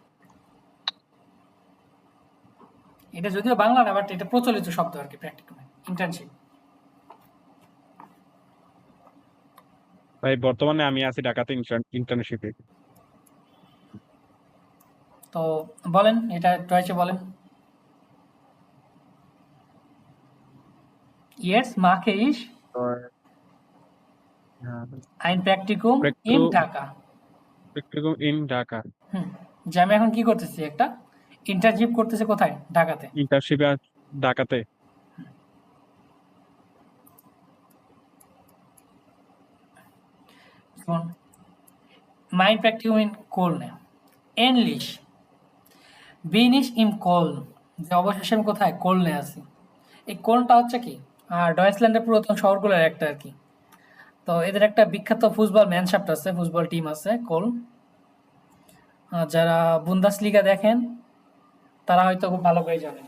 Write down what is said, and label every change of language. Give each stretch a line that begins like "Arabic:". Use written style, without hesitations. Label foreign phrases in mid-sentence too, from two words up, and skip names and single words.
Bangla: এটা যদিও বাংলা না, বাট এটা প্রচলিত শব্দ আর কি, প্র্যাকটিকুমে ইন্টার্নশিপ। ভাই বর্তমানে আমি আছি ঢাকাতে ইন্টার্নশিপে। তো বলেন, এটা টয়েসে বলেন।
German: Jetzt mache ich ein Praktikum in Dhaka. Praktikum in Dhaka.
Bangla: যে আমি এখন কি করতেছি, একটা ইন্টার্নশিপ করতেছি কোথায়, ঢাকাতে। ইন্টার্নশিপে ঢাকাতে।
German: Mein Praktikum in Köln. Ähnlich bin ich im Köln,
Bangla: যে অবশেষে আমি কোথায়, কোলনে আছি। এই কোলনটা হচ্ছে কি ডয়েচল্যান্ডের পুরাতন শহরগুলোর একটা আর কি। তো এদের একটা বিখ্যাত ফুটবল ম্যানশাফট আছে, ফুটবল টিম আছে কোলন। যারা বুন্দাসলিগা দেখেন তারা হয়তো খুব ভালো করে জানেন।